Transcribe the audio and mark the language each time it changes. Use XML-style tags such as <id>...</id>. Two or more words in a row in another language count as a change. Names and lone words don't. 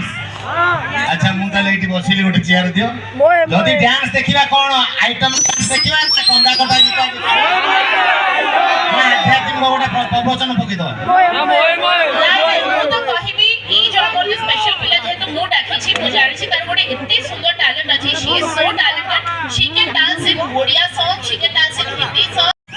<or>ଅଚ୍ଛା ମୁଁ ତାଲେ ଏଠି ବସିଲି ଗୋଟେ ଚେୟାର ଦିଅ ଯଦି ଡାନ୍ସ ଦେଖିବା କୋନ ଆଇଟମ ଦେଖିବା ସେ କନ୍ଦା କଟା ଗୀତ ନା ଆଧ୍ୟାତ୍ମିକ ଗୋଟେ ପ୍ରବଚନ ପକି ଦୋ ତ କହିବି ଇ ଯୋ ମୋର ସ୍ପେଶାଲ ପିଲା ଯେତେ ମୁଁ ଡାକିଛି ମୁଁ ଜାଣିଛି ତାର ଗୋଟେ ଏତେ ସୁନ୍ଦର ଟ୍ୟାଲେଣ୍ଟ ଅଛି।</or> <en>She is so talented she can dance in Odia song she can dance in Hindi song.</en>